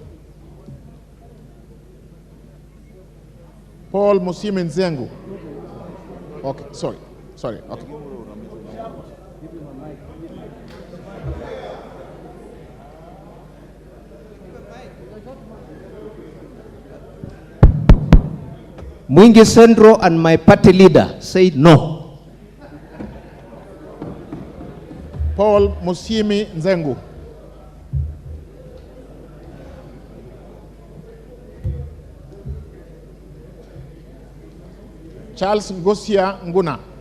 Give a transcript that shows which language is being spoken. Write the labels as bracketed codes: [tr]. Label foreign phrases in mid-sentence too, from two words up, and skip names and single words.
[en] Paul Musimin Zengu. Okay, sorry, okay. Mwingi Sendro and my party leader say no. Paul Musimi Nzengu. Charles Ngosia Nguna.